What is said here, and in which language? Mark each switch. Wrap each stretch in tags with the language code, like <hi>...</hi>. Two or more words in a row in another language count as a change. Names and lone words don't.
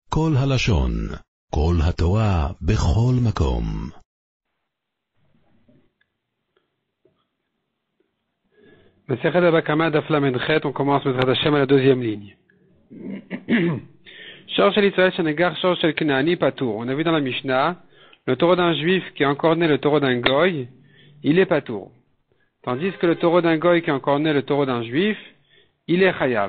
<he>כל הלשון, כל התורה, בכל מקום. מסכת בבא קמא דף למד חית,</he> <fr>on commence</fr> <he>בעזרת השם</he> <fr>à la deuxième ligne.</fr> <he>שור של ישראל שנגח שור של כנעני פטור.</he> <fr>On a vu dans la Mishnah, le taureau d'un juif qui est encore né le taureau d'un goy, il est patour. Tandis que le taureau d'un goy qui est encore né le taureau d'un juif, il est chayav.</fr>